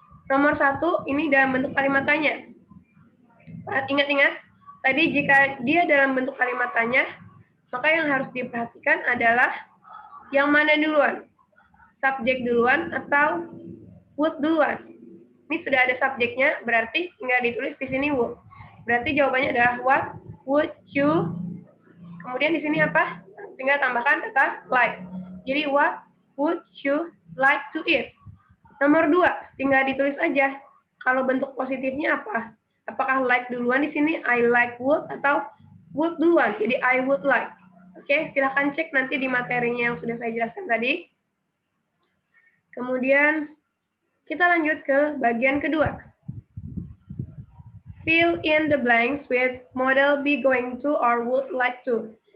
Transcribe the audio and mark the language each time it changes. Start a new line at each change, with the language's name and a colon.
Indonesian: Nomor 1 ini dalam bentuk kalimat tanya. Ingat-ingat, tadi jika dia dalam bentuk kalimat tanya, maka yang harus diperhatikan adalah yang mana duluan? Subjek duluan atau would duluan? Ini sudah ada subjeknya, berarti tinggal ditulis di sini would. Berarti jawabannya adalah
English: what would you.
Indonesian: Kemudian di sini apa? Tinggal tambahkan kata like.
English: Jadi what would you like to eat?
Indonesian: Nomor 2, tinggal ditulis aja. Kalau bentuk positifnya apa? Apakah like duluan di sini? I like would atau would duluan? Jadi
English: I would like.
Indonesian: Oke, silahkan cek nanti di materinya yang sudah saya jelaskan tadi. Kemudian kita lanjut ke bagian kedua.
English: Fill in the blanks with model be going to or would like to.